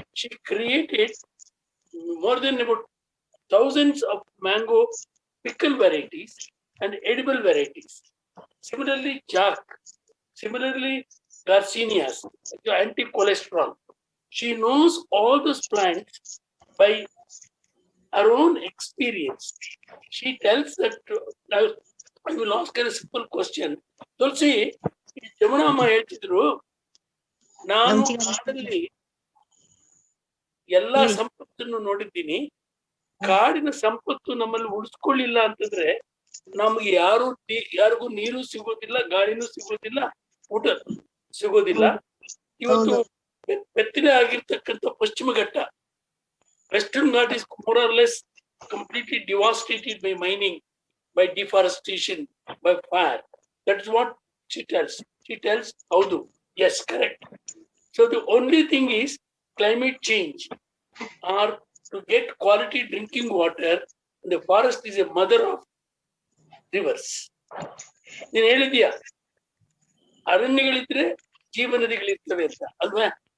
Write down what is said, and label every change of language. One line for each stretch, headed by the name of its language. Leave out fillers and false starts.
English: She created more than about thousands of mango pickle varieties and edible varieties. Similarly, jack. Similarly, Garcinias, anti-cholesterol. She knows all those plants by her own experience. She tells that, I will ask her a simple question.
Kannada: Tulsi, Jamuna ಅಮ್ಮ ಹೇಳ್ತಿದ್ರು, ನಾನು ಕಾಡಲ್ಲಿ ಎಲ್ಲಾ ಸಂಪತ್ತನ್ನು ನೋಡಿದ್ದೀನಿ, ಕಾಡಿನ ಸಂಪತ್ತು ನಮ್ಮಲ್ಲಿ ಉಳಿಸ್ಕೊಳ್ಳಿಲ್ಲ ಅಂತಂದ್ರೆ ನಮ್ಗೆ ಯಾರಿಗೂ ನೀರು ಸಿಗೋದಿಲ್ಲ, ಗಾಳಿನೂ ಸಿಗೋದಿಲ್ಲ, ಊಟ ಸಿಗೋದಿಲ್ಲ. ಇವತ್ತು ಹೌದು. ಬೆತ್ತಲೆ ಆಗಿರ್ತಕ್ಕಂಥ ಪಶ್ಚಿಮ ಘಟ್ಟ,
English: Western Ghat is more or less completely devastated by mining, by deforestation, by fire. That's what she tells. She tells, Haudu. Yes, correct. So the only thing is climate change, or to get quality drinking water. The forest is a mother of rivers.
Kannada: ನೀನ್ ಹೇಳಿದ್ಯಾ ಅರಣ್ಯಗಳಿದ್ರೆ ಜೀವನದಿಗಳಿರ್ತವೆ ಅಂತ ಅಲ್ವಾ?